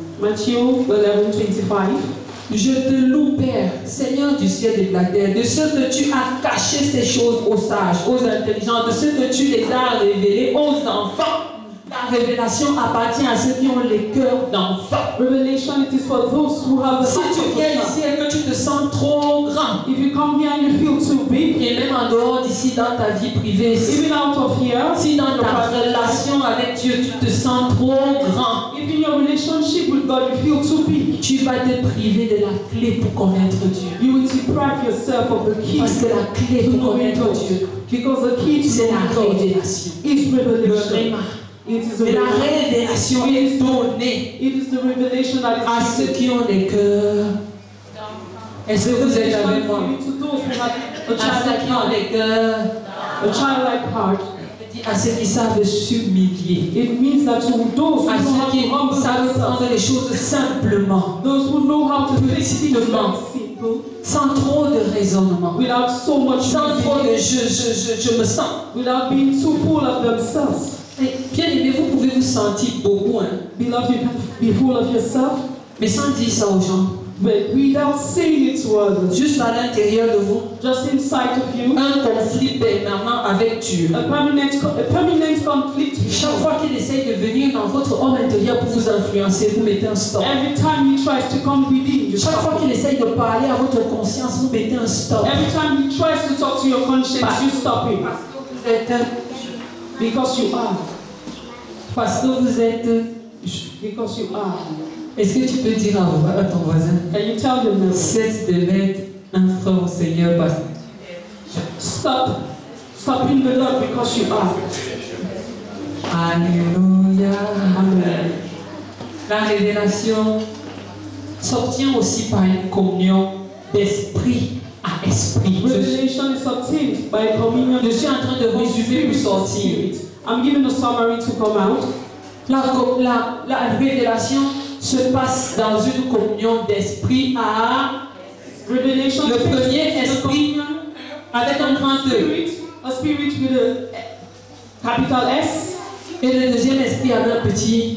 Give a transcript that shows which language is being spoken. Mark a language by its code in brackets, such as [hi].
[en] Matthew 11:25. [fr] Je te loue, Père, Seigneur du ciel et de la terre, de ce que tu as caché ces choses aux sages, aux intelligents, de ce que tu les as révélés aux enfants. La révélation appartient à ceux qui ont les cœurs d'enfants. [en] Revelation, it is for those who have the [fr] Si tu viens ici et que tu te sens trop grand, [en] if you come here and you feel too big, [fr] et même en dehors d'ici dans ta vie privée, [en] even out of here, [fr] si dans ta relation avec Dieu tu te sens trop grand, [en] if in your relationship with God you feel too big, [fr] tu vas te priver de la clé pour connaître Dieu. [en] You will deprive yourself of the key. [fr] Parce que la clé pour connaître Dieu, [en] because the key to [fr] c'est la révélation. [en] Is revelation. [fr] Le réma. [en] It is a [fr] et la révélation est donnée [en] it is the revelation that is [fr] à ceux qui ont des cœurs. Est-ce que vous êtes avec moi? À ceux qui ont des cœurs, [en] a childlike heart. [fr] À ceux qui savent s'humilier. [en] It means that to those [fr] à ceux qui savent prendre les choses simplement. [en] Those who know how to [fr] petitement. Sans trop de raisonnement. [en] Without so much. [fr] Sans trop de je me sens. [en] Without being too full of themselves. [fr] Bien aimé, vous pouvez vous sentir beaucoup, hein. [en] Beloved, you can be full of yourself. [fr] Mais sans dire ça aux gens. [en] But without saying it to others. [fr] Juste à l'intérieur de vous. [en] Just inside of you. [fr] Un conflit permanent avec Dieu. [en] A permanent conflict. [fr] Chaque fois qu'il essaye de venir dans votre homme intérieur pour vous influencer, vous mettez un stop. [en] Every time he tries to come within you. [fr] Chaque fois qu'il essaye de parler à votre conscience, vous mettez un stop. [en] Every time he tries to talk to your conscience, you stop him. [fr] Vous êtes [en] because you are. [fr] Parce que vous êtes. [en] Because you are. [fr] Est-ce que tu peux dire à ton voisin? [en] Can you tell your neighbor? [fr] Cesse de mettre un frein au Seigneur parce que. [en] Stop in the Lord because you are. [fr] Alléluia. Amen. La révélation s'obtient aussi par une communion d'esprit à esprit. [en] Revelation is obtained by communion. [fr] Je suis en train de résumer pour sortir. [en] I'm giving a summary to come out. [fr] La révélation se passe dans une communion d'esprit à [en] Revelation. [fr] Le premier esprit avec un grand E. [en] A spirit with a capital S. [fr] Et le deuxième esprit avec un petit